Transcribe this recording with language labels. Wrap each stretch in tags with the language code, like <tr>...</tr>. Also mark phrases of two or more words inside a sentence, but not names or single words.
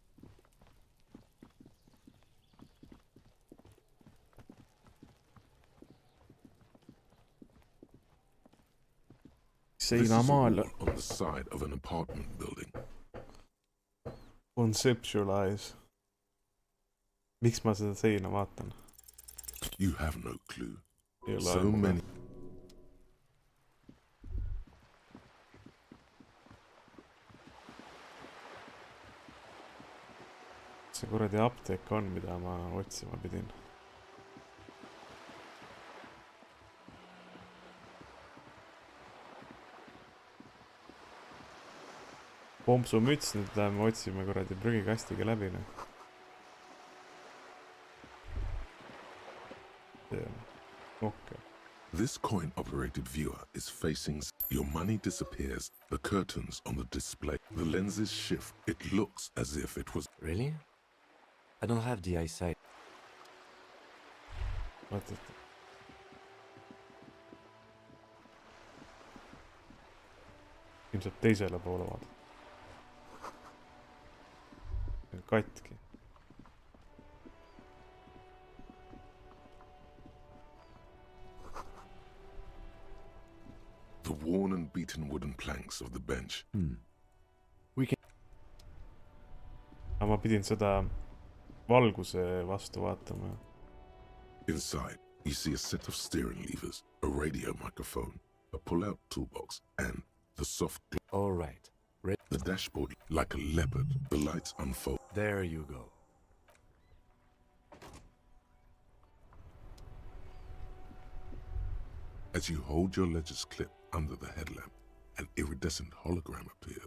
<en>This is a wall on the side of an apartment building. Conceptualize.</en> <et>Miks ma seda seina vaatan?</et> <en>You have no clue.</en> <et>Ei ole</et> <en>So</en> <et>aimu.</et> <en>many.</en> <et>See kuradi apteek on, mida ma otsima pidin. Pompsumüts, nüüd läheme otsime kuradi prügikastiga läbi.</et> <en>Okay. This coin-operated viewer is facing... Your money disappears, the curtains on the display, the lenses shift. It looks as if it was... Really? I don't have the eyesight. What?</en> <et>Ilmselt teisele poole vaata. Katki.</et> <en>The worn and beaten wooden planks of the bench. We can...</en> <et>Aga ma pidin seda valguse vastu vaatama.</et> <en>Inside, you see a set of steering levers, a radio microphone, a pull-out toolbox, and the soft... All right. The dashboard, like a leopard, the lights unfold. There you go. As you hold your ledger's clip under the headlamp, an iridescent hologram appears.</en>